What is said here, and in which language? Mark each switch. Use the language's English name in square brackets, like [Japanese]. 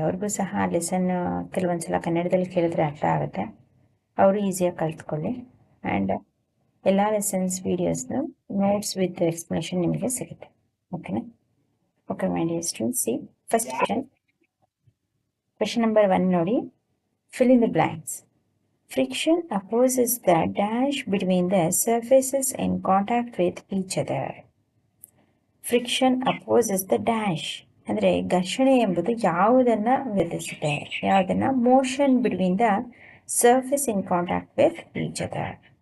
[Kannada] ಅವ್ರಿಗೂ ಸಹ ಲೆಸನ್ ಕೆಲವೊಂದು ಸಲ ಕನ್ನಡದಲ್ಲಿ ಕೇಳಿದ್ರೆ ಅರ್ಥ ಆಗುತ್ತೆ, ಅವರು ಈಸಿಯಾಗಿ ಕಲ್ತ್ಕೊಳ್ಳಿ. ಆ್ಯಂಡ್ ಎಲ್ಲ ಲೆಸನ್ಸ್ ವೀಡಿಯೋಸ್ನು ನೋಟ್ಸ್ ವಿತ್ ಎಕ್ಸ್ಪ್ಲನೇಷನ್ ನಿಮಗೆ ಸಿಗುತ್ತೆ. ಓಕೆನಾ? [English] Okay my dear students, see first question number 1 ನೋಡಿ. Fill in the blanks. Friction opposes the dash between the surfaces in contact with each other. Friction opposes the dash [Kannada] ಅಂದರೆ ಘರ್ಷಣೆ ಎಂಬುದು ಯಾವುದನ್ನು ವಿರೋಧಿಸುತ್ತೆ? ಯಾವುದನ್ನು? [English] Motion between the surface in contact with each other.